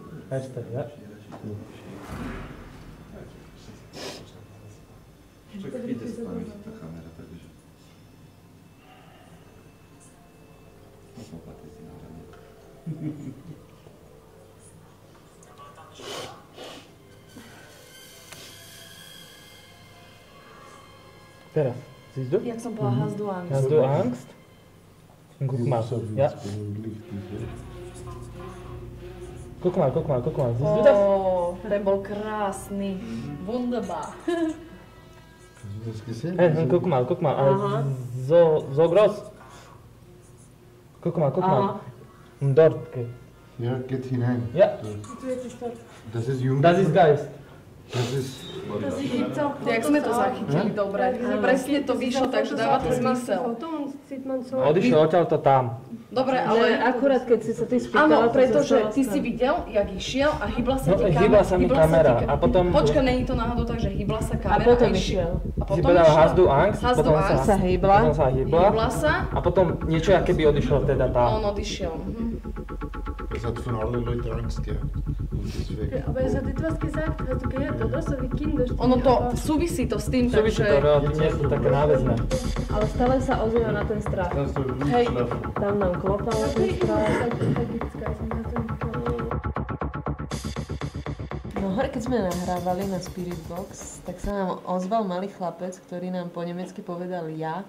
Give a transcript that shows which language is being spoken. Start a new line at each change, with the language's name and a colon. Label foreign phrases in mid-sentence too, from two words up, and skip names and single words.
Slovak: Však ide spraviť tá kamera, takže... Poplatí si na hrane. Teraz,
German: siehst du?
Slovak: Jak som bola
German: Hast du Angst? Hast du Angst? Guck mal, ja. Guck mal, siehst du das?
Slovak: Ten bol krásny.
German: Wunderbar. Hey, guck mal, Aha. so groß. Guck mal. Und dort. Ja, geht hinein. Ja. Das ist Jung. Das ist Geist. Das ist...
Slovak: Jak sme to zachytili dobre. Presne to vyšlo, takže dáva to zmysel. Odišiel odtiaľ to tam. Dobre, ale akurát keď si sa ty spýtala, áno, pretože ty si videl, jak išiel a hybla sa ti kamera. Hybla sa mi kamera a potom... Počkaj, není to náhodou tak, že hybla sa kamera a potom išiel. Si povedal
German: Hast du Angst,
Slovak: potom sa hybla. Hybla sa. A potom niečo, aké by odišlo teda tá. On odišiel.
German: Das hat von allen Leuten Angst gehabt. Aber es hat etwas gesagt, hast du gehört, oder? So wie Kinder.
Slovak: Ono to, súvisí to s tým, takže... Súvisí to relatívne, je to také náväzné. Ale stále sa ozýva na ten strach. Hej, tam nám klopal ten strach. No hore, keď sme nahrávali na Spirit Box, tak sa nám ozval malý chlapec, ktorý nám po nemecky povedal ja.